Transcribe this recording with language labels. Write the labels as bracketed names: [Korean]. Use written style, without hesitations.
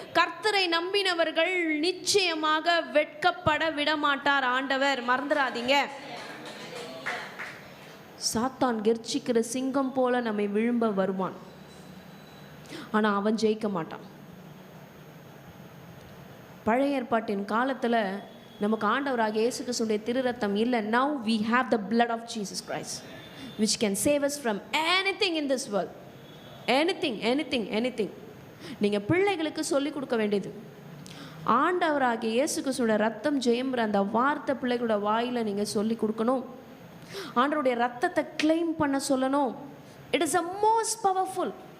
[Tamil] கர்த்தரை நம்பினவர்கள் நிச்சயமாக வெட்கப்பட விடமாட்டார் ஆண்டவர், மறந்துடாதீங்க. சாத்தான் கெர்ச்சிக்கிற சிங்கம் போல நம்மை விழும்ப வருவான், ஆனா அவன் ஜெயிக்க மாட்டான். பழைய ஏற்பாட்டின் காலத்துல நமக்கு ஆண்டவராகிய இயேசு கிறிஸ்துவின் திரு ரத்தம் இல்லை. [English] Now we have the blood of Jesus Christ which can save us from anything in this world. anything. [Tamil] நீங்க பிள்ளைகளுக்கு சொல்லி கொடுக்க வேண்டியது, ஆண்டவராகிய இயேசு கிறிஸ்துவின் ரத்தம் ஜெயம்ன்ற அந்த வார்த்தை பிள்ளைகளோட வாயில நீங்க சொல்லி கொடுக்கணும். ஆண்டவருடைய ரத்தத்தை கிளைம் பண்ண சொல்லணும். [English] It is the most powerful.